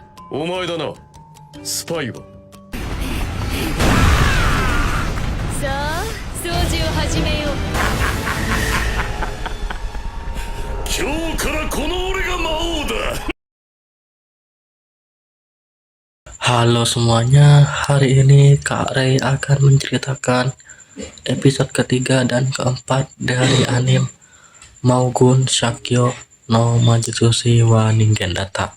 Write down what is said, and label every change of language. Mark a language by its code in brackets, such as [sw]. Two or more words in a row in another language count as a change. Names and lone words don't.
[ja] お前だな、スパイは。さあ、掃除を始めよう。今日からこの俺が魔王だ。 [id] Halo semuanya, hari ini Kak Rey akan menceritakan episode ketiga dan keempat dari anime Maugun Shakyo no Majutsushi wa Ningen Data.